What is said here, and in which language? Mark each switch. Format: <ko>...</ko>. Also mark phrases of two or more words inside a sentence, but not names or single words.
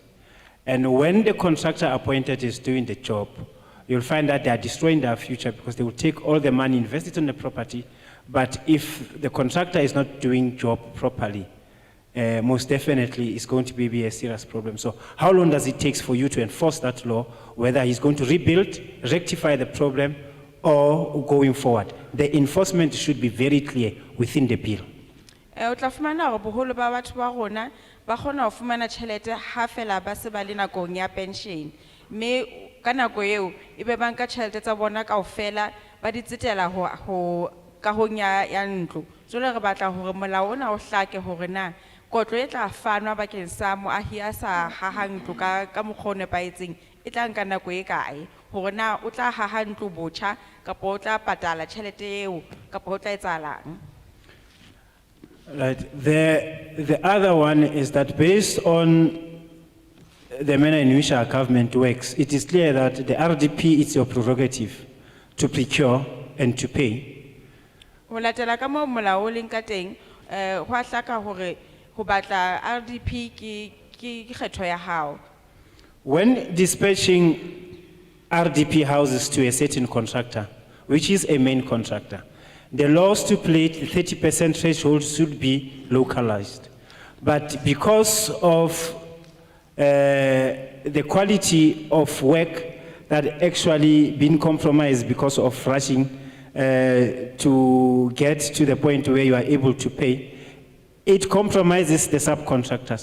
<en>And when the contractor appointed is doing the job, you'll find that they are destroying their future because they will take all the money, invest it in the property, but if the contractor is not doing job properly, most definitely it's going to be a serious problem. So how long does it take for you to enforce that law, whether he's going to rebuild, rectify the problem, or going forward? The enforcement should be very clear within the bill.</en> <st>o tla fumana hore boholo ba batho ba rona ba kgona ho fumana tjhelete ha fela ba se ba le nakong ya pension. Mme ka nako eo ebe ba nka tjhelete tsa bona kaofela ba di tsetela ho kahong ya ntlo. Jwale re batla hore molao ona o hlake hore na kotlo e tla fanwa bakeng sa moahi a sa hahang ntlo ka mokgwa o nepahetseng e tla nka nako e kae hore na o tla haha ntlo botjha kapa o tla patala tjhelete eo kapa o tla etsahalang.</st> <en>Right. The other one is that based on the manner in which our government works, it is clear that the RDP is your prerogative to procure and to pay.</en> <st>Ho latela ka moo molao o leng ka teng ho a hlaka hore ho batla RDP ke kgetho ya hao.</st> <en>When dispatching RDP houses to a certain contractor, which is a main contractor, the law stipulates the 30% threshold should be localized. But because of the quality of work that actually been compromised because of rushing to get to the point where you are able to pay, it compromises the subcontractors.</en>